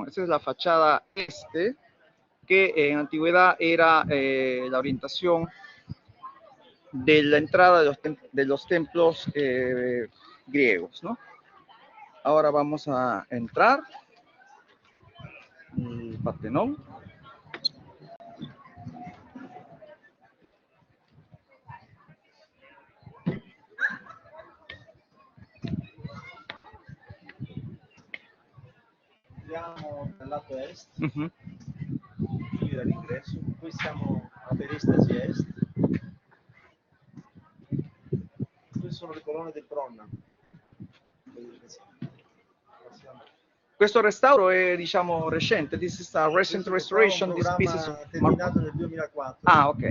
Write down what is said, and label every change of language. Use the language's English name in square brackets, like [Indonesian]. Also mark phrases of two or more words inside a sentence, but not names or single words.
[Spanish] Esta es la fachada este, que en antigüedad era la orientación de la entrada de los templos griegos, ¿no? Ahora vamos a entrar el Partenón. [Italian] Andiamo dal lato est, qui dall'ingresso, qui siamo a peristasi est. Queste sono le colonne del Pronna. Questo restauro è, diciamo, recente. [English] This is a recent restoration. This piece is [Italian] terminato nel 2004. Ah, ok.